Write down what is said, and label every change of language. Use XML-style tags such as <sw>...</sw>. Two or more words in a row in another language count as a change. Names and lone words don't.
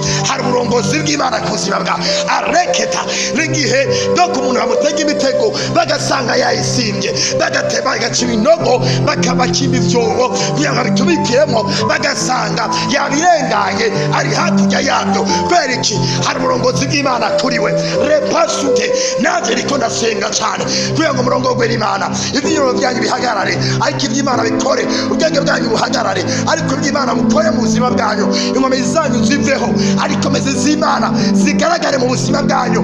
<rn>Hari uburongozi bw'Imana ku buzima bwa areketa n'igihe bwo ku muntu bamutega imitego bagasanga yayisimbye, bagateba igaciba inogo bakabakima ivyobo kugira ngo bitubikiremo, bagasanga yabirenganye ari hakurya yabyo. Kubera iki? Hari uburongozi bw'Imana kuri we. Repasute nanjye niko ndasenga cyane kugira ngo murongorwe n'Imana. Ibyiro byanyu bihagarare, ariko iby'Imana bikore. Ubwenge bwanyu buhagarare, ariko iby'Imana bukore mu buzima bwanyu. Inkomezi zanyu ziveho, ariko meze z'Imana zigaragare mu buzima bwanyu.</rn>